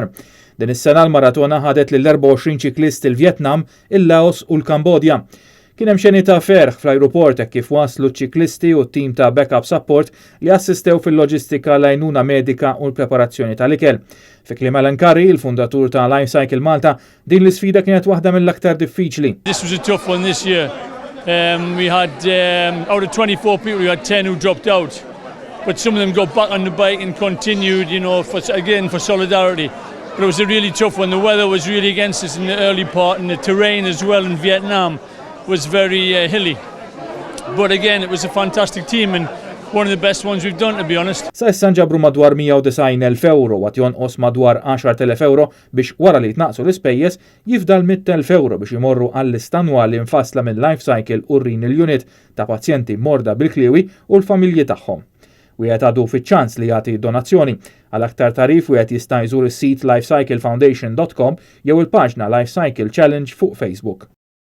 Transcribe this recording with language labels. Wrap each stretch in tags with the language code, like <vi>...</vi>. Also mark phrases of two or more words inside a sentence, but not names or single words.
<mt>Din is-sena l-maratona ħadet lill-24 ċiklisti l-Vjetnam, il-Laos u l-Kambodja. Kien hemm xeni ta' ferħ fl-ajruport hekk kif waslu ċiklisti u t-tim ta'</mt> <en>backup support</en> <mt>li assistew fil-loġistika l-għajnuna medika u l-preparazzjoni tal-ikel. Fi kliem Alan Curry, il-fundatur ta' Life Cycle Malta, din l-isfida kienet waħda mill-aktar diffiċli.</mt> <en>This was a tough one this year. We had, out of 24 people, we had 10 who dropped out. But some of them got back on the bike and continued, for solidarity. But it was a really tough one. The weather was really against us in the early part, and the terrain as well in Vietnam was very hilly. But again, it was a fantastic team and one of the best ones we've done, to be honest.</en> <mt>Sa issa nġabru madwar 190,000 euro għat jonqos madwar 10,000 euro biex wara li jtnaqsu l-ispejjeż jifdal 100,000 euro biex imorru għall-lista annwali mfassla minn Life Cycle u Renal Unit ta' pazjenti morda bil-kliwi u l-familji tagħhom. Wieħed għadu fiċ-ċans li jagħti donazzjoni. Għal aktar tarif wieħed jista' jżur is-sit lifecyclefoundation.com jew il-paġna Life Cycle Challenge fuq Facebook.</mt>